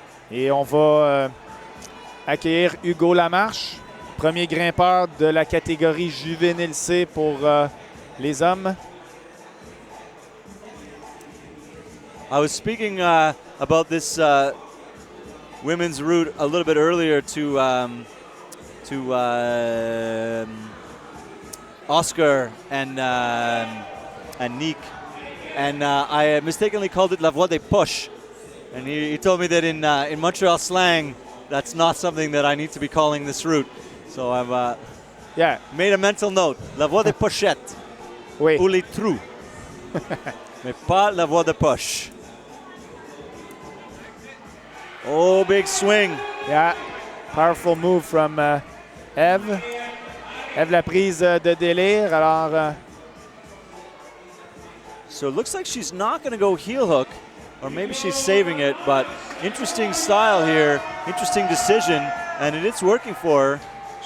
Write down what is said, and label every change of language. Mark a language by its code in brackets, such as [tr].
[fr] Et on va accueillir Hugo Lamarche, premier grimpeur de la catégorie juvénile C pour les hommes. [en] I was speaking about this women's route a little bit earlier to Oscar and Nick, and I mistakenly called it La Voie des Poches. And he told me that in Montreal slang, that's not something that I need to be calling this route. So I've made a mental note. [fr] La voie des pochettes. Oui. Ou les trous. Mais pas la voie des poches. [en] Oh, big swing. Yeah, powerful move from Eve. [fr] Eve la prise de délire. Alors, [en] so it looks like she's not going to go heel hook. Or maybe she's saving it, but interesting style here, interesting decision, and it's working for her.